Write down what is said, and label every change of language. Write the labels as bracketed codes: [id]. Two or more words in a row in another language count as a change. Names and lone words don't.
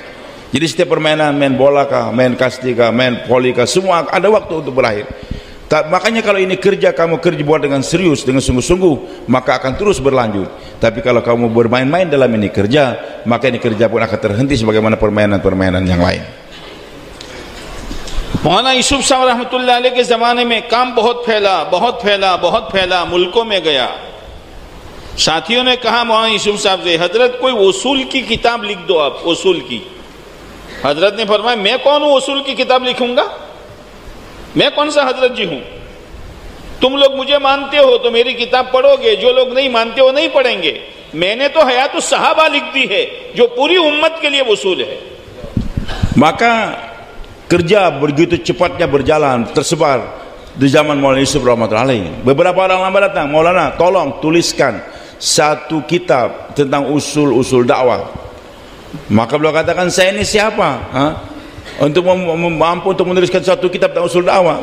[id] Jadi setiap permainan, main bola kah, main kasti kah, main voli kah, semua ada waktu untuk berakhir. Makanya kalau ini kerja, kamu kerja buat dengan serius, dengan sungguh-sungguh, maka akan terus berlanjut. Tapi kalau kamu bermain-main dalam ini kerja, maka ini kerja pun akan terhenti sebagaimana permainan-permainan yang lain. [hi] मौलाना यूसुफ साहब [ar] رحمة الله عليه [hi] के ज़माने में काम बहुत फैला, मुल्कों में गया। साथियों ने कहा मौलाना यूसुफ साहब से, हजरत कोई उसूल की किताब लिख दो आप, उसूल की। हजरत ने फरमाया, मैं कौन हूँ उसूल की किताब लिखूंगा, मैं कौन सा हजरत जी हूँ? तुम लोग मुझे मानते हो तो मेरी किताब पढ़ोगे, जो लोग नहीं मानते हो नहीं पढ़ेंगे। मैंने तो हयातुस सहाबा लिख दी है, जो पूरी उम्मत के लिए उसूल है। [id] Maka kerja begitu cepatnya berjalan, tersebar di zaman Maulana Yusuf [ar] رحمة الله عليه. [id] Beberapa orang lama datang, Maulana tolong tuliskan satu kitab tentang usul-usul dakwah. Maka beliau katakan, saya ini siapa untuk mampu untuk menuliskan satu kitab tentang usul dakwah?